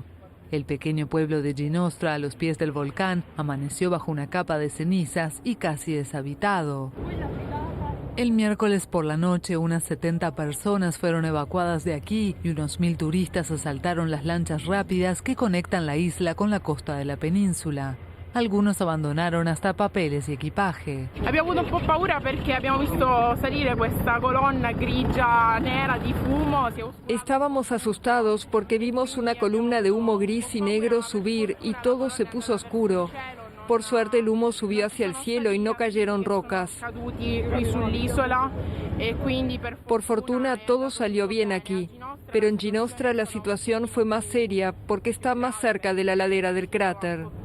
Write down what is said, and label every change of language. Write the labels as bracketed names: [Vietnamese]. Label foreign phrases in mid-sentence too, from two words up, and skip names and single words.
[Spanish] El pequeño pueblo de Ginostra, a los pies del volcán, amaneció bajo una capa de cenizas y casi deshabitado. El miércoles por la noche, unas 70 personas fueron evacuadas de aquí y unos 1000 turistas asaltaron las lanchas rápidas que conectan la isla con la costa de la península. Algunos abandonaron hasta papeles y equipaje. [Italian] Abbiamo avuto un po' paura perché abbiamo visto salire questa colonna grigia nera di fumo. [Spanish] Estábamos asustados porque vimos una columna de humo gris y negro subir y todo se puso oscuro. Por suerte el humo subió hacia el cielo y no cayeron rocas. Por fortuna todo salió bien aquí, pero en Ginostra la situación fue más seria porque está más cerca de la ladera del cráter.